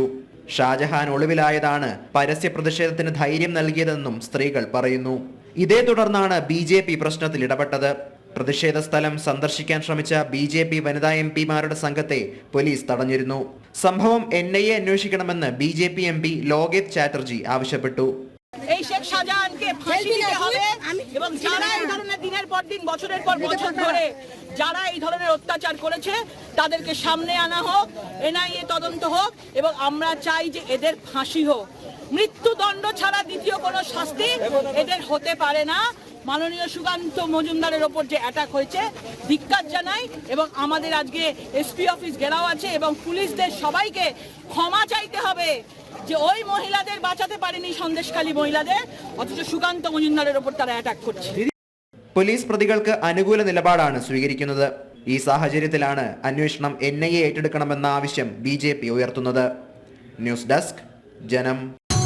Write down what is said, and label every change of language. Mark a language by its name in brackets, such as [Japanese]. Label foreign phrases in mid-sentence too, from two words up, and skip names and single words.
[Malayalam] ഷാജഹാൻ ഒളിവിലായതാണ് പരസ്യ പ്രതിഷേധത്തിന് ധൈര്യം നൽകിയതെന്നും സ്ത്രീകൾ പറയുന്നു. ഇതേ തുടർന്നാണ് BJP പ്രശ്നത്തിൽ ഇടപെട്ടത്. പ്രതിഷേധ സ്ഥലം സന്ദർശിക്കാൻ ശ്രമിച്ച BJP വനിതാ MP-മാരുടെ സംഘത്തെ പോലീസ് തടഞ്ഞിരുന്നു. സംഭവം NIA അന്വേഷിക്കണമെന്ന് BJP MP ലോകേഷ് ചാറ്റർജി ആവശ്യപ്പെട്ടു. [Bangla] শেখ শাহজাহানকে ফাঁসি দিতে হবে এবং যারা এই ধরনের দিনের পর দিন বছরের পর বছর ধরে যারা এই ধরনের অত্যাচার করেছে তাদেরকে সামনে আনা হোক, NIA তদন্ত হোক এবং আমরা চাই যে এদের ফাঁসি হোক। মৃত্যুদণ্ড ছাড়া দ্বিতীয় কোনো শাস্তি এদের হতে পারে না। মাননীয় সুকান্ত মজুমদারের ওপর যে অ্যাটাক হয়েছে ধিক্কার জানাই এবং আমাদের আজকে SP অফিস ঘেরাও আছে এবং পুলিশদের সবাইকে ক্ষমা চাইতে হবে যে ওই মহিলাদের বাঁচাতে পারেনি সন্দেশখালী মহিলাদের, অথচ সুকান্ত মজুমদারের ওপর তারা অ্যাটাক করছে. [Malayalam] പോലീസ് പ്രതികൾക്ക് അനുകൂല നിലപാടാണ് സ്വീകരിക്കുന്നത്. ഈ സാഹചര്യത്തിലാണ് അന്വേഷണം NIA ഏറ്റെടുക്കണമെന്ന ആവശ്യം BJP ഉയർത്തുന്നത്. ന്യൂസ് ഡെസ്ക് ജനം.